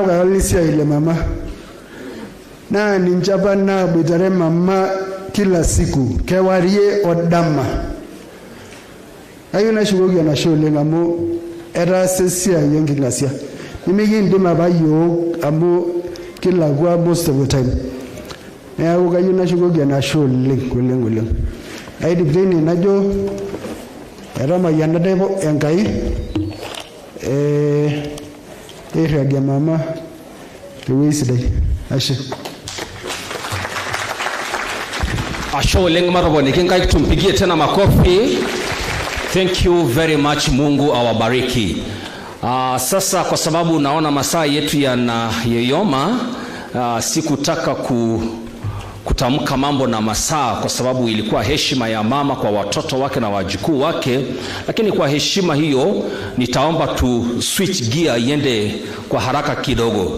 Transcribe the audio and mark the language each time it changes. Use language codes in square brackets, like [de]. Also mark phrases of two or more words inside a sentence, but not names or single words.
[mas] walisiai le mama naa ninche apa naboitare mama [sw] kila siku [mas] kewarie odama ayieu nashukoki enashe oleng amu etaasa esiai enking'asia nimikindim apa yiok amu kilakwa [en] most of the time [mas] neeku kayieu nashukoki enashe oleng aidip teine najo etamayianata Enkai eirragie mama tewueji sidai ashe Ashe oleng matoponiki nkaik tumpigie tena makofi. [en] Thank you very much, [sw] Mungu awabariki. Sasa kwa sababu naona masaa yetu yanayoyoma, sikutaka kutamka mambo na masaa kwa sababu ilikuwa heshima ya mama kwa watoto wake na wajukuu wake, lakini kwa heshima hiyo nitaomba tu [en] switch gear [sw] iende kwa haraka kidogo.